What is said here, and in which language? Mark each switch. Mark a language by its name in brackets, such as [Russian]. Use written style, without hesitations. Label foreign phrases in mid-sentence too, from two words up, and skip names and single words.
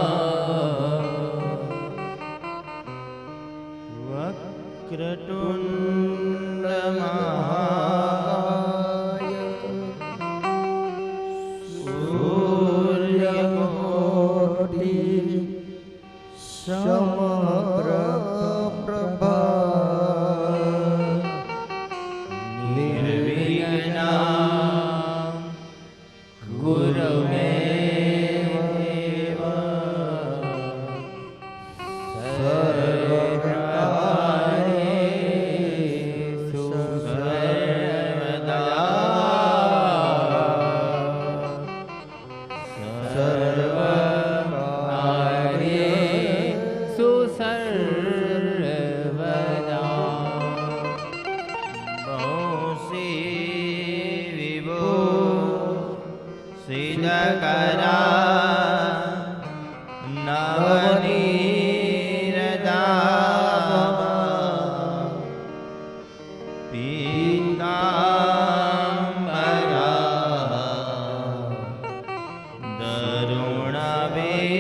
[Sanskrit] વક્રતુંડ મહાકાય સૂર્યકોટિ સમપ્રભા निर्विघ्नं गुरुमे देव सर्वकार्येषु सर्वदा सर्वकार्येषु सर्वदा. સિદ્ધકરા નવનીરદા પીતાંબરા દરુણવે